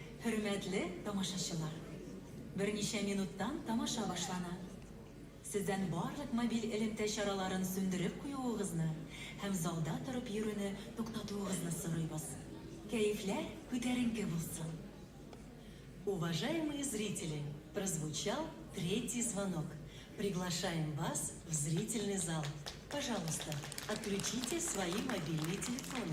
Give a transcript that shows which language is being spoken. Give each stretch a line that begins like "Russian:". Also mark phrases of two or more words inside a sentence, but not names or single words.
Tatar: Hürmetli тамашачылар, берничә минуттан тамаша башлана. Сездән барлык мобиль элемтә чараларын сүндереп куюыгызны һәм залда торып йөрүне туктатуыгызны сорыйбыз. Кәефләр күтәренке булсын.
Russian: Уважаемые зрители, прозвучал третий звонок. Приглашаем вас в зрительный зал. Пожалуйста, отключите свои мобильные телефоны.